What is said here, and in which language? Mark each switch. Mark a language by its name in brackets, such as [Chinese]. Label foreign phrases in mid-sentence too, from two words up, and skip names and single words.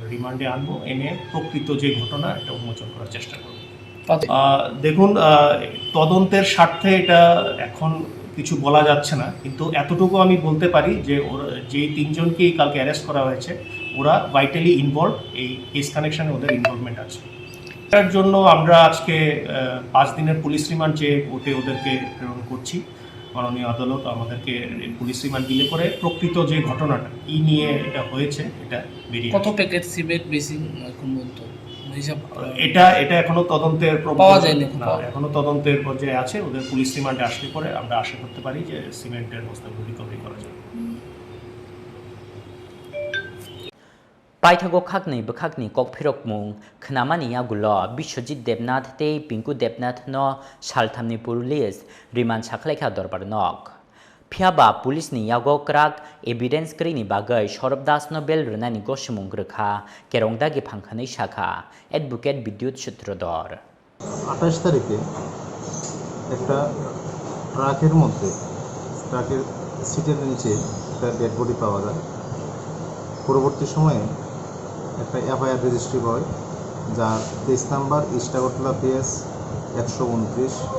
[Bangla] রিমান্ডে আনবো এনে প্রকৃত যে ঘটনা এটা উন্মোচন করার চেষ্টা করব দেখুন তদন্তের স্বার্থে এটা এখন কিছু বলা যাচ্ছে না কিন্তু এতটুকু আমি বলতে পারি যে যে তিনজনকেই কালকে অ্যারেস্ট করা হয়েছে ওরা ভাইটালি ইনভলভ এই কেস কানেকশনে ওদের ইনভলভমেন্ট আছে তার জন্য আমরা আজকে 5 দিনের পুলিশ রিমান্ড চেয়ে ওদেরকে প্রেরণ করছি মাননীয় আদালত আমাদেরকে পুলিশ রিমান্ড দিলে করে প্রকৃত যে ঘটনাটা কি নিয়ে এটা হয়েছে এটা বেরিয়ে কত প্যাকেট সিমেন্ট বেসিং এখন বলতো এটা এখনো তদন্তের পাওয়া যায়নি এখনো তদন্তের পর্যায়ে আছে ওদের পুলিশ রিমান্ডে আসলে পরে আমরা আশা করতে পারি যে সিমেন্টের বস্তাগুলো রিকভারি করা যাবে [Kok Borok] Paithago Khakni Bakhakni Kokphirok Mung Khnamani Yagulo Biswajit Debnath Tei Pinku Debnath no Shalthamni Police Riman Chaklekha Dorbarnok Phiaba Police ni Yago Krak Evidence Krini Bagai Sourab Das no Bel Runani Goshmung Rekha Kerongdagi Phankhani Shakha Advocate Bidyut Sutrodor [Bangla] 28 তারিখে একটা ট্রাকের মধ্যে ট্রাকের সিটের নিচে একটা ডেড বডি পাওয়া যায় পরবর্তী সময়ে একটা এফআইআর রেজিস্ট্রি হয় যার কেস নাম্বার ইস্টাগটলা পিএস 129